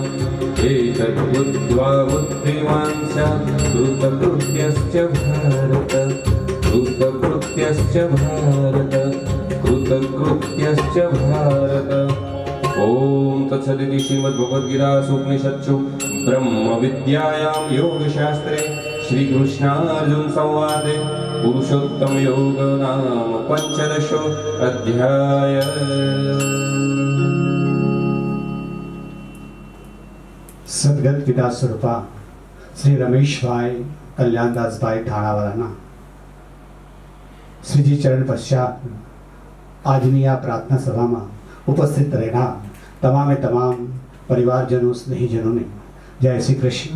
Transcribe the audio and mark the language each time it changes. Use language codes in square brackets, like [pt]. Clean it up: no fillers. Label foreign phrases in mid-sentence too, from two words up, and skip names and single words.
[sa] एतद्बुद्ध्वा बुद्धिमान् स्यात् कृतकृत्यश्च भारत कृतकृत्यश्च भारत कृतकृत्यश्च भारत ॐ तत्सदिति श्रीमद्भगवद्गीतासूपनिषत्सु ब्रह्मविद्यायां योगशास्त्रे श्रीकृष्णार्जुनसंवादे पुरुषोत्तमयोग नाम 15 अध्यायः [gu] સદગત પિતા સ્વરૂપા શ્રી રમેશભાઈ કલ્યાણદાસભાઈ ધાણાવાલાના શ્રીજી ચરણ પશ્ચાત આજની આ પ્રાર્થના સભામાં ઉપસ્થિત રહેનાર તમામે તમામ પરિવારજનો સ્નેહીજનોને જય શ્રી કૃષ્ણ.